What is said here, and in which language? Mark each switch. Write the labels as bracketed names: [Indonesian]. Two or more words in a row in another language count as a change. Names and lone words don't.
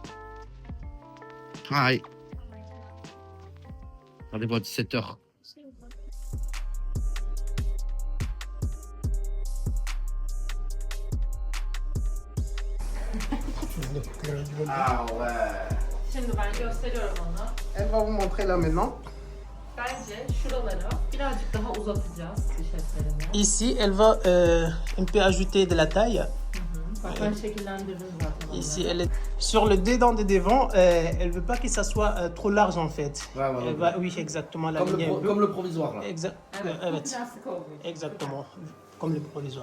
[French] Allez. Rendez-vous à 17h. Ah ouais. [Turkish] Şimdi ben gösteriyorum onu. [French] Elle va vous montrer là maintenant. [Turkish] Bence şuraları birazcık daha uzatacağız diş etlerini. [French] Ici, elle va un peu ajouter de la taille. [Turkish] Bak ben şekillendirdim zaten onu. [French] Ici, elle est sur le dedans de devant. Elle veut pas que ça soit trop large en fait. Ouais, ouais, Elle va, oui, exactement. La ligne un peu. comme le provisoire là. Exact. [Turkish] Evet, bu Evet. biraz sık olduğu için. [French] Exactement. Comme le provisoire.